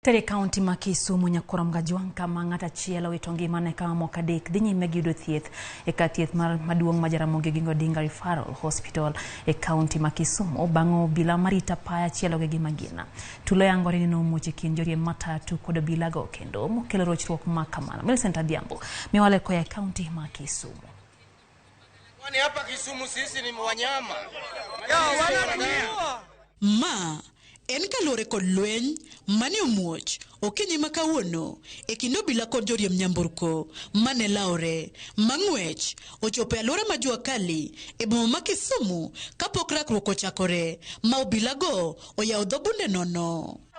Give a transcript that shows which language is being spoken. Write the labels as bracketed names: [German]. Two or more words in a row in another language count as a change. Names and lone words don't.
[Luo (Kenya and Tanzania)] Tere kaunti ma Kisumu nyakorom gajuang kama ngata chielo witongi mane kama moka dek dinyi megido thieth e ka thieth maduong ma Ramogi gingo dinga [English] referral hospital [Luo (Kenya and Tanzania)] e kaunti ma Kisumu bango Obila marita paya chielo gi magina tulo yangore ni no muche kinjori matatu kod Obila go kendo mokelo rochruok makamana Millicent Adhiambo miwale ko ya kaunti ma Kisumu. [Swahili] Kwani hapa Kisumu sisi ni wanyama [Luo (Kenya and Tanzania)] en kalore kod lweny mane omuoch okinyi makawuono e kind Obila kod joriemb nyamburko mane laore mang'wech ochopo e alwora ma Juakali e boma ma Kisumu kapok rakruok ochakore ma Obila go oyawo dho bunde nono.